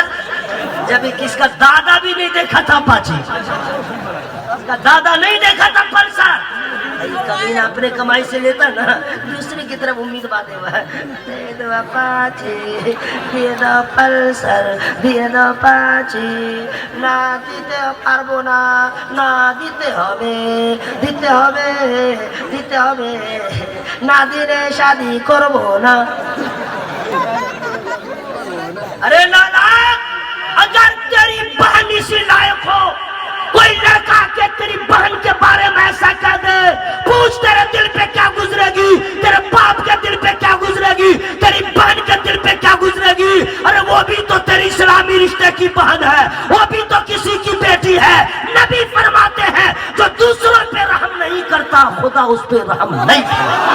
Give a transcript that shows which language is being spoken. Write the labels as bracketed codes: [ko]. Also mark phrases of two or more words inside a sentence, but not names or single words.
[ur] جب کس کا دادا بھی نہیں دیکھا تھا اپاچی, اس کا دادا نہیں دیکھا تھا پلسر. کبھی نہ اپنے کمائی سے لیتا نا, دوسری کی طرف امید باندھے ہوا ہے, دے دو اپاچی, دے دو پلسر, دے دو اپاچی, [bn] না দিতে পারবো না, না দিতে হবে, দিতে হবে, দিতে হবে, নাদিরে শাদি করবো না। [ur] ارے نانا اگر تیری بہن اسی لائق ہو کوئی لڑکا کے تیری بہن کے بارے میں ایسا کہہ دے پوچھ تیرے دل پہ کیا گزرے گی تیرے باپ کے دل پہ کیا گزرے گی تیری بہن کے دل پہ کیا گزرے گی ارے وہ بھی تو تیری اسلامی رشتے کی بہن ہے وہ بھی تو کسی کی بیٹی ہے نبی فرماتے ہیں جو دوسروں پہ رحم نہیں کرتا خدا اس پہ رحم نہیں کرتا